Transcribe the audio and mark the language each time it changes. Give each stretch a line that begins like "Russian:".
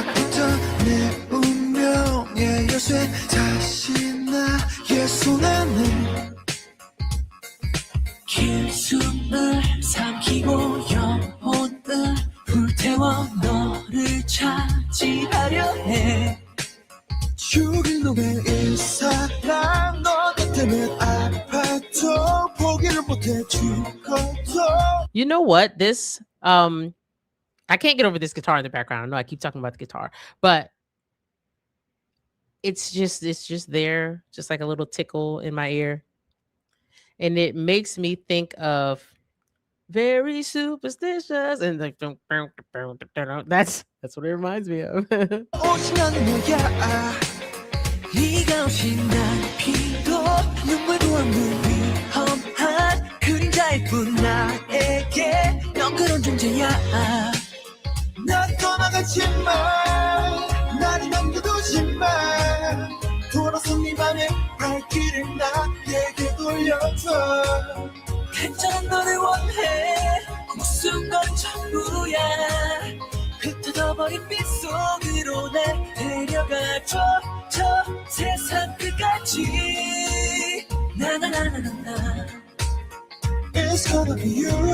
Korean: 내 운명의 열쇠 다시 나의 손안에 긴 숨을 삼키고 영혼을 불태워 너를 차지하려 해 죽일 놈의 이 사랑 너 때문에 아파도 포기를 못해 죽어도
English: You know what? This I can't get over this guitar in the background. I know I keep talking about the guitar, but it's just there, just like a little tickle in my ear. And it makes me think of Very Superstitious and like that's what it reminds me of.
Korean: 오신 나는 너야 네가 오신 난 피도 눈물도 없는 위험한 그림자일 뿐 나에게 넌 그런 존재야 난 떠나가지 마 나를 남겨두지 마 돌아서 네 맘의 발길을 나에게 돌려줘 간절한 너를 원해 목숨 건 전부야 흩어져버린 빛 속으로 날 데려가줘 저 세상 끝까지 나나나나나
English: It's gonna be you